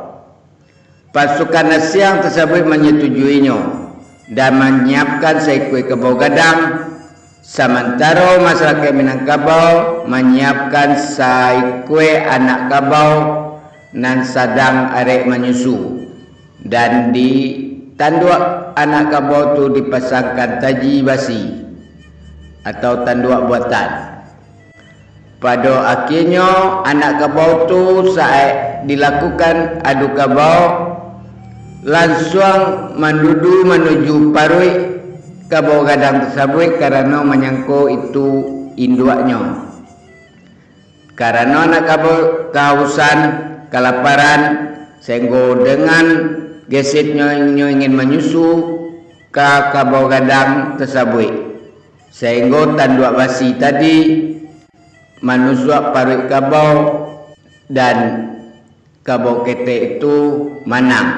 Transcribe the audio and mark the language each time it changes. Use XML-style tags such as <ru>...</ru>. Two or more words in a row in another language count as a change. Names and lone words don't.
<id>Pasukan asing tersebut menyetujuinya dan menyiapkan seekor</id> <min>kebau gadang,</min> <id>sementara masyarakat Minangkabau menyiapkan seekor anak</id> <min>kabau nan sedang arek</min> <id>menyusu, dan di tanduk anak kabau itu dipasangkan</id> <min>taji basi</min> <id>atau tanduk buatan. Pada akhirnya anak</id> <min>kabau tu</min> <id>saat dilakukan adu kabau langsung mendudu menuju</id> <min>parui kabau gadang</min> <id>tersebut karena menyangkut itu induknya. Karena anak kabau kehausan, kelaparan, sehingga dengan gesitnya ingin menyusu ke</id> <min>kabau gadang</min> <id>tersebut, sehingga</id> <min>tanduk basi</min> <id>tadi menusuk parut kabau dan</id> <min>kabau kete</min> <id>itu manang.</id>